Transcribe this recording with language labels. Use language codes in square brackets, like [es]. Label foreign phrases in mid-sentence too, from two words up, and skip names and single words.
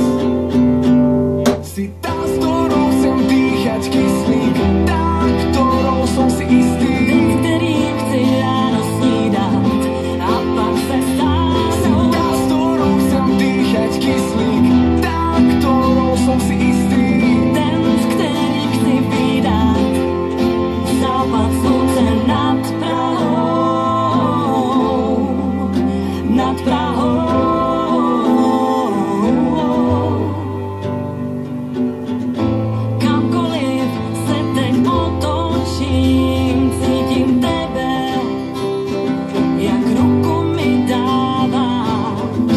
[sk] Si tá, s ktorou chcem dýchať kyslík, tá, ktorou som si istý, [cs] Ktorým chci ráno snídať a pak se stáť. [sk] si tá, s ktorou chcem dýchať kyslík, tá, ktorou som si istý. [cs] Ten, s ktorým chci vídať západ slunce nad Prahou, nad Prahou. Kamkoliv se teď otočím, cítím tebe, jak ruku mi dáváš.